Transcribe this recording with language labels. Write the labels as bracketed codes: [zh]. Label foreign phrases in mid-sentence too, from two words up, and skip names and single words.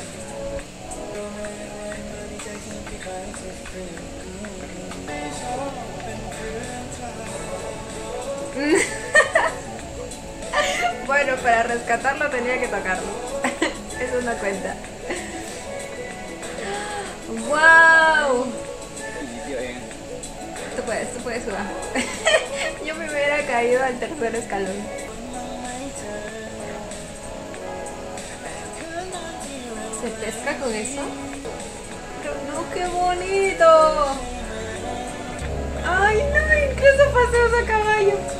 [es] Bueno, para rescatarlo tenía que tocarlo. Eso no cuenta. ¡Wow! [th] อีกเดียวเอง [es] Tú puedes jugar. Yo me hubiera caído al tercer escalón. ¿Se pesca con eso? Pero no, qué bonito. Ay, no, incluso paseos a caballo.